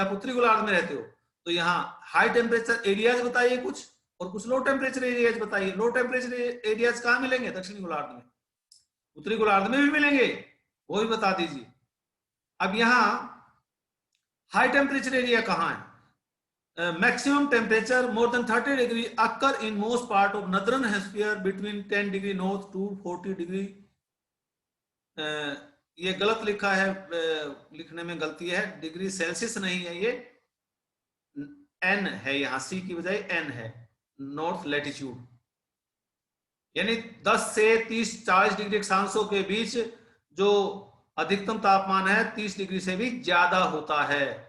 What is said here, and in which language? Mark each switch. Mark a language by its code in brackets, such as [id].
[hi] आप उत्तरी गोलार्ध में रहते हो तो यहाँ हाई टेम्परेचर एरियाज बताइए कुछ, और कुछ लो टेम्परेचर एरियाज बताइए। लो टेम्परेचर एरियाज कहाँ मिलेंगे? दक्षिणी गोलार्ध में। उत्तरी गोलार्ध में भी मिलेंगे, वो भी बता दीजिए। अब यहाँ हाई टेम्परेचर एरिया कहाँ है? [en] maximum temperature more than 30 degree occur in most part of northern hemisphere between 10 degree north to 40 degree। [hi] ये गलत लिखा है, लिखने में गलती है, डिग्री सेल्सियस नहीं है, ये एन है, यहां सी की बजाय एन है, नॉर्थ लैटिट्यूड। यानी 10 से 30-40 डिग्री अक्षांशों के बीच जो अधिकतम तापमान है 30 डिग्री से भी ज्यादा होता है।